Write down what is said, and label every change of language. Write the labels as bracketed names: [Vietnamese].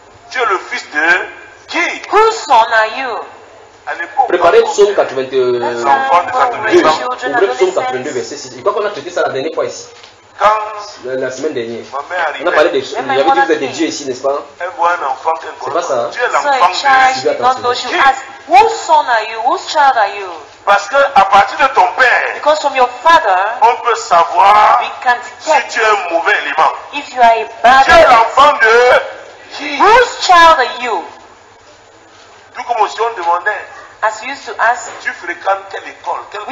[French] Tu es le fils de qui? [English] Whose son are you? [French] Préparez psaume 82. Ouvrez psaume 82, verset 6. Je crois qu'on a traité ça la dernière fois ici. Quand la semaine dernière. On a parlé de. Il y avait dit que vous êtes Dieu ici, n'est-ce pas? Elle voit un enfant qu'elle c'est pas ça. Tu es l'enfant so de Dieu. Non, non, je [English] ask, whose son are you? Whose child are you? [French] Parce que à partir de ton père, [English] because from your father, [French] on peut savoir si tu es un mauvais élément. [English] If you are a bad, [French] tu es l'enfant de qui? [English] Whose child are you? [French] Tout comme si on demandait, [English] as you used to ask, [French] tu fréquentes quelle école, quel